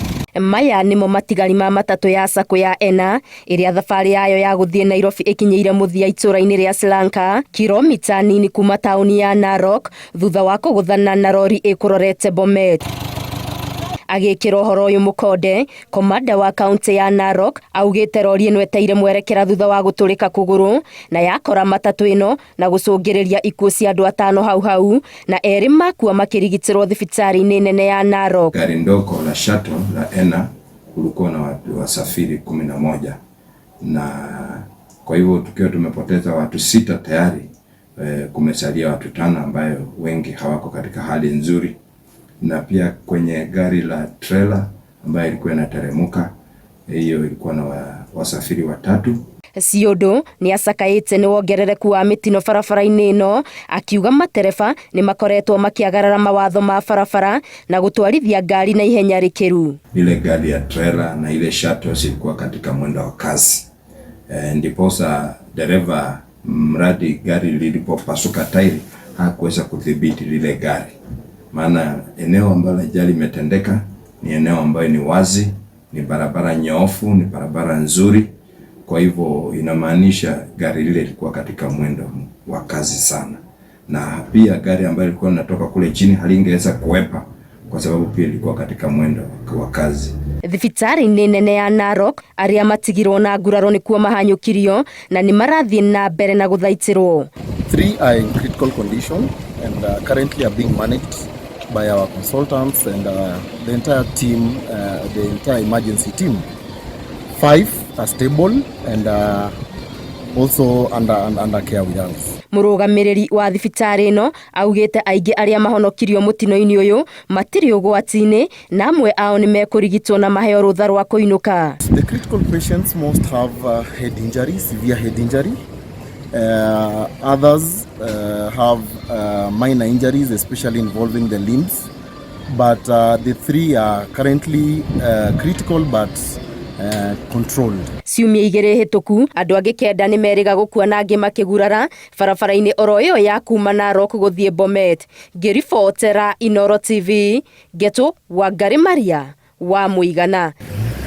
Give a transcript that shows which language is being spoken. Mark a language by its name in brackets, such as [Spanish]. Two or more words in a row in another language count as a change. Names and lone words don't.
[Kikuyu] Maya nimo matigari ma matatũ ya sako ya ena ĩrĩa thabarĩ yayo ya gũthiĩ Nairobi ĩkinyĩire mũthia itũra-inĩ rĩa Slanka, kilomita nini kuma taũni ya Narok, thutha wa kũgũthana na rori ĩkũrorete Bomet. Agĩkĩra ũhoro ũyũ mũkonde, komanda wa kaunti ya Narok augĩte rori ĩno eteire mwerekera thutha wa gũtũrĩka kũgũrũ na yakora matatũ ĩno na gũcũngĩrĩria ikuũ cia andũ 5 hau na erĩ makua makĩrigitĩrwo thibitarĩ-inĩ nene ya Narok. [Swahili] Gari ndogo la shuttle la ena kulikuwa na wasafiri 11 na kwa hivyo tukiwa tumepoteza watu 6 tayari, kumesalia watu 5 ambayo wengi hawako katika hali nzuri. Na pia kwenye gari la trailer ambayo ilikuwa inateremuka, hiyo ilikuwa na wasafiri 3. [Kikuyu] Ciondo ni acakaĩte nĩ wongerereku wa mĩtino barabara-inĩ ĩno, akiuga matereba nĩ makoretwo makiagarara mawatho ma barabara na gũtwarithia ngari na ihenya rĩkĩru. [Swahili] Ile gari ya trailer na ile shuttle zilikuwa katika mwendo wa kasi, ndiposa dereva mradi gari lilipopasuka tairi hakuweza kudhibiti lile gari. Maana eneo ambalo ajali imetendeka ni eneo ambayo ni wazi, ni barabara nyoofu, ni barabara nzuri. Kwa hivyo inamaanisha gari lile lilikuwa katika mwendo wa kasi sana, na pia gari ambayo ilikuwa inatoka kule chini halingeweza kuepa kwa sababu pia ilikuwa katika mwendo wa kasi. [Kikuyu] Thibitarĩ-inĩ nene ya Narok arĩa matigirwo na nguraro nĩkuo mahanyũkirio na nĩ marathiĩ na mbere na gũthaitĩrwo. [English] 3 are in critical condition and currently are being managed by our consultants and the entire team, the entire emergency team. 5 are stable and also under care with us. [Kikuyu] Mũrũgamĩrĩri wa thibitarĩ ĩno augĩte aingĩ arĩa mahonokirio mũtino-inĩ ũyũ matirĩ ũgwati-inĩ na amwe ao nĩ mekũrigitwo na maheo rũtha rwa kũinũka. [English] The critical patients most have head injury, severe head injury. Others have minor injuries, especially involving the limbs. But the 3 are currently critical but controlled. [Kikuyu] Ciumia 2 hĩtũku andũ angĩ 9 nĩ merĩga gũkua na angĩ makĩgurara barabara-inĩ oro ĩyo ya kuuma Narok gũthiĩ Bomet. Ngĩribotera Inooro TV, Geto Wangari Maria wa Mũigana.